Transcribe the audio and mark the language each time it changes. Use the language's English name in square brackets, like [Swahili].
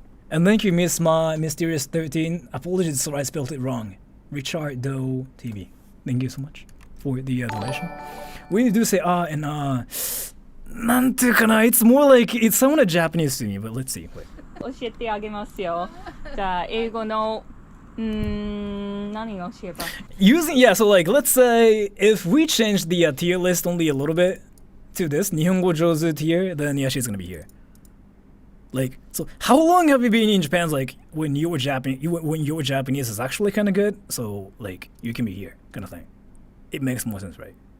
[English] And thank you, Miss Ma Mysterious 13. Apologies, so I spelled it wrong. Richard Doe TV. Thank you so much for the donation. We do say and [Japanese] なんていうかな, [English] it's more like it sounded Japanese to me, but let's see. Wait. [Japanese] 教えてあげますよ。じゃあ英語の何を教えば [English] Using, yeah, so like let's say if we change the tier list only a little bit to this Nihongo Jozu tier, then yeah, she's gonna be here. Like, so how long have you been in Japan? Like when your Japanese is actually kind of good, so like you can be here, kind of thing. It makes more sense, right?